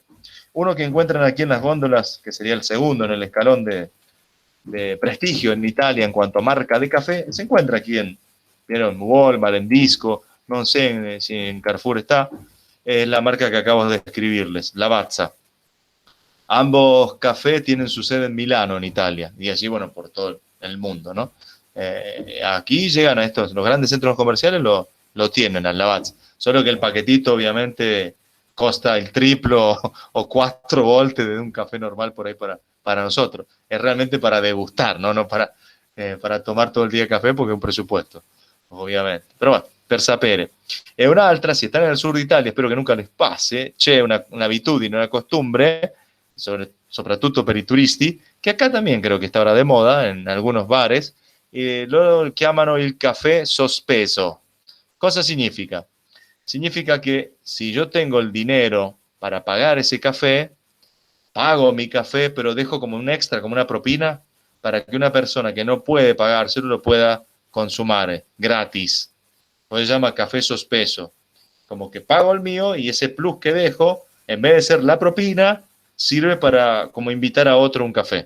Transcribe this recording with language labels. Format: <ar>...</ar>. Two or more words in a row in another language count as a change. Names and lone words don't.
<es>Uno que encuentran aquí en las góndolas, que sería el segundo en el escalón de prestigio en Italia en cuanto a marca de café, se encuentra aquí en Walmart, en Disco, no sé si en Carrefour está, es la marca que acabo de describirles, Lavazza. Ambos cafés tienen su sede en Milano, en Italia, y así, bueno, por todo el mundo, ¿no? Aquí llegan a estos, los grandes centros comerciales lo tienen al Lavazza, solo que el paquetito obviamente costa el triplo</es> <it>o 4 volte</it> <es>de un café normal por ahí para nosotros. Es realmente para degustar, ¿no? No para tomar todo el día café porque es un presupuesto, ovviamente.</es> <it>Però bueno, per sapere. E un'altra,</it> <es>se están en el sur de Italia,</es> <it>spero che</it> <es>nunca les pase,</es> <it>c'è un'abitudine,</it> <es>una costumbre,</es> <it>soprattutto per i turisti, che</it> <es>acá también creo que está ahora de moda en algunos bares,</es> <it>lo chiamano il café sospeso. Cosa significa?</it> <es>Significa que si yo tengo el dinero para pagar ese café, pago mi café, pero dejo como un extra, como una propina, para que una persona que no puede pagárselo lo pueda consumar gratis. Pues se llama</es> <it>café sospeso.</it> <es>Como que pago el mío y ese plus que dejo, en vez de ser la propina, sirve para como invitar a otro un café.</es>